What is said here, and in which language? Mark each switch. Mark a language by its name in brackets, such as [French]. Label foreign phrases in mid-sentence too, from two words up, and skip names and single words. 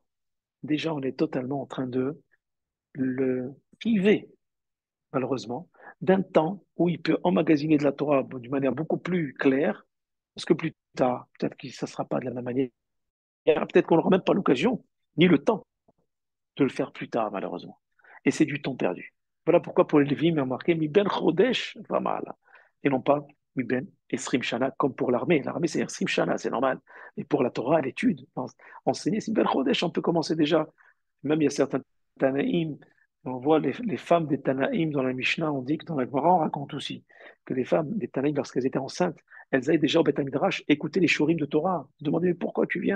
[French] Déjà, on est totalement en train de le priver, malheureusement, d'un temps où il peut emmagasiner de la Torah d'une manière beaucoup plus claire, parce que plus tard, peut-être que ça ne sera pas de la même manière, peut-être qu'on n'aura même pas l'occasion, ni le temps de le faire plus tard, malheureusement. Et c'est du temps perdu. Voilà pourquoi pour les Lévim, il a marqué [Hebrew] מבן חודש ומעלה, [French] et non pas [Hebrew] מבן עשרים שנה, [French] comme pour l'armée. L'armée, c'est [Hebrew] עשרים שנה, [French] c'est normal. Mais pour la Torah, l'étude, enseigner, c'est [Hebrew] מבן חודש, [French] on peut commencer déjà. Même il y a certains Tanaïm, on voit les femmes des Tanaïm dans la Mishnah, on dit que dans la Gemara, on raconte aussi que les femmes des Tanaïm, lorsqu'elles étaient enceintes, elles allaient déjà au [Hebrew] בית מדרש [French] écouter les shurim de Torah, se demander mais pourquoi tu viens?